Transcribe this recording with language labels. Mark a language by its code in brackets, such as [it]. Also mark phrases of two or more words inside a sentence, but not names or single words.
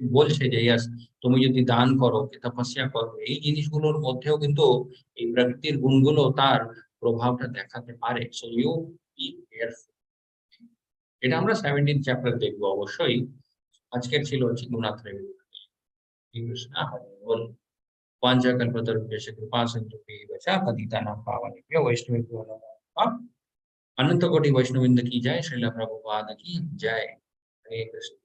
[bn] বলছে যে ইয়াস তুমি যদি দান করো কি তপস্যা করো এই জিনিসগুলোর মধ্যেও কিন্তু এই প্রকৃতির গুণগুলো তার প্রভাবটা দেখাতে পারে। [en] so you be careful. [bn] এটা আমরা 17 চ্যাপ্টার দেখবো অবশ্যই। আজকের ছিল হচ্ছে গুণাত্রয় [sa] কৃষ্ণ বল পাঞ্চকল্পতরুভ্যশ্চ কৃপা সিন্ধুভ্যশ্চ পতিতানাং পাবনেভ্यो वैष्णवेभ्यो नमो नमः। [hi] अनंत कोटि वैष्णववृंद की जय। श्रील प्रभुपाद की जय। हरे कृष्ण।